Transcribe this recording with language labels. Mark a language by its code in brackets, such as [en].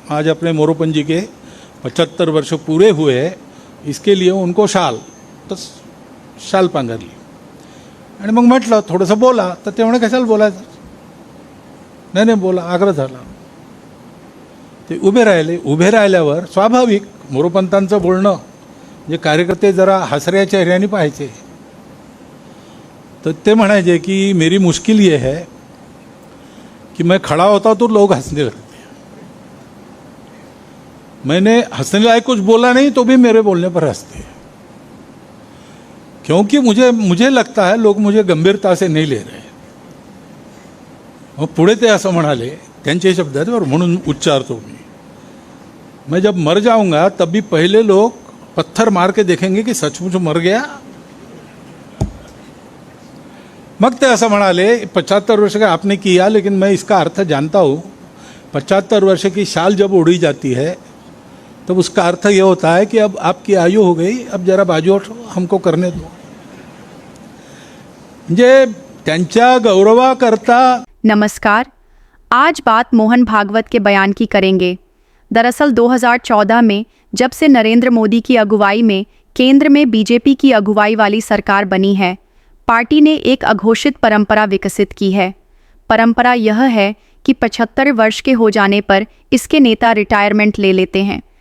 [hi] आज अपने मोरोपंत जी के 75 वर्ष पूरे हुए, इसके लिए उनको [mr] तर शाल पांघरली आणि मग म्हटलं थोडंसं बोला, तर ते म्हणे कशाला बोलायचं, नाही बोला, आग्रह झाला. ते उभे राहिले. उभे राहिल्यावर स्वाभाविक मोरोपंतांचं बोलणं जे कार्यकर्ते जरा हसऱ्या चेहऱ्याने पाहायचे. तर ते म्हणायचे की [hi] मेरी मुश्किल ये है कि मैं खड़ा होता तो लोग हंसने लगते, मैंने हंसने लायक कुछ बोला नहीं तो भी मेरे बोलने पर हंसते, क्योंकि मुझे लगता है लोग मुझे गंभीरता से नहीं ले रहे. [mr] मग पुढे ते असं म्हणाले, त्यांचे शब्द आहेत बरं, म्हणून उच्चारतो मी, [hi] मैं जब मर जाऊंगा तब भी पहले लोग पत्थर मार के देखेंगे कि सचमुच मर गया. [mr] मग ते असं म्हणाले, [hi] 75 वर्ष का आपने किया, लेकिन मैं इसका अर्थ जानता हूँ. 75 वर्ष की शाल जब उड़ी जाती है तब उसका अर्थ ये होता है कि अब आपकी आयु हो गई, अब जरा बाजू हटो, हमको करने दो. [mr] म्हणजे त्यांच्या गौरवाकरता. [hi] नमस्कार, आज बात मोहन भागवत के बयान की करेंगे. दरअसल 2014 में जब से नरेंद्र मोदी की अगुवाई में केंद्र में बीजेपी की अगुवाई वाली सरकार बनी है, पार्टी ने एक अघोषित परंपरा विकसित की है. परंपरा यह है कि 75 वर्ष के हो जाने पर इसके नेता रिटायरमेंट ले लेते हैं.